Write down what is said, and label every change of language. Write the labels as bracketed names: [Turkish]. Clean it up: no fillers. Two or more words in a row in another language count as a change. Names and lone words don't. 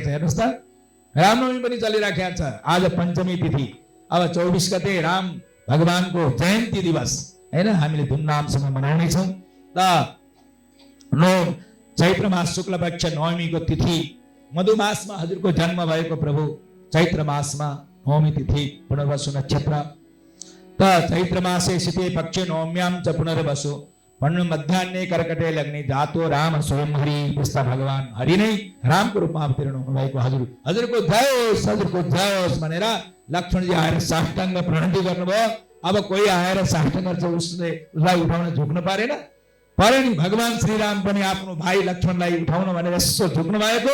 [Nepali] हेर्नुहोस् त, रामनवमी पनि चलिराखेको छ। आज पञ्चमी तिथि, अब 24 गते राम भगवानको जयन्ती दिवस हैन, हामीले धुमधामसँग मनाउनेछौँ। त चैत्र मास शुक्ल पक्ष नवमीको तिथि, मधुमासमा हजुरको जन्म भएको प्रभु, चैत्र मासमा नवमी तिथि पुनर्वसु नक्षत्र। [Sanskrit] त चैत्र मासे शीते पक्षे नवम्याम च पुनर्वसु भन्नु मध्याह्ने कर्कटे लग्ने जातो राम स्वयं हरि। [Nepali] त्यस्ता भगवान हरि नै रामको रूपमा अवतीर्ण हुनुभएको हजुरको जय होस् भनेर लक्ष्मणजी आएर साष्टाङ्ग प्रणति गर्नुभयो। अब कोही आएर साष्टाङ्ग गर्छ, उसलाई उठाउन झुक्नु परेन नि। भगवान श्रीराम पनि आफ्नो भाइ लक्ष्मणलाई उठाउन भनेर यसो झुक्नु भएको।